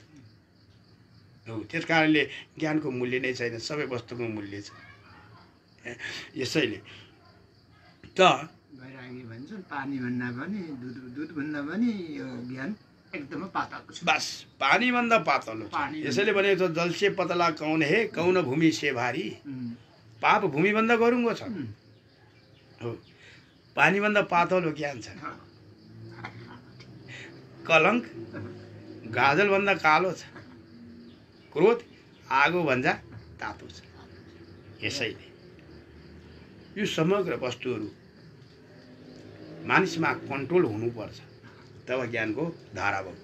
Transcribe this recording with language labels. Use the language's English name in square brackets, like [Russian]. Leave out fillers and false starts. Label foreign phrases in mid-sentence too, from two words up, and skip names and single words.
[Nepali] हो, त्यस कारणले ज्ञानको मूल्य नै छैन, सबै वस्तुको मूल्य छ। यसैले त वैरागी भन्छन् पानी भन्दा पनि दुध भन्दा पनि यो ज्ञान एकदमै पातलो छ। बस पानी भन्दा पातलो छ। यसैले भनेको छ [Hindi] जल से पतला कौन है, कौन भूमि से भारी। [Nepali] पाप भूमि भन्दा गरुङ्गो छ। हो, पानी भन्दा पातलो ज्ञान छ। कलङ्क गाजल भन्दा कालो छ। क्रोध आगो भन्दा तातो छ। यसैले यो समग्र वस्तुहरू मानिसमा कन्ट्रोल हुनुपर्छ, तब ज्ञानको धारा बग्छ।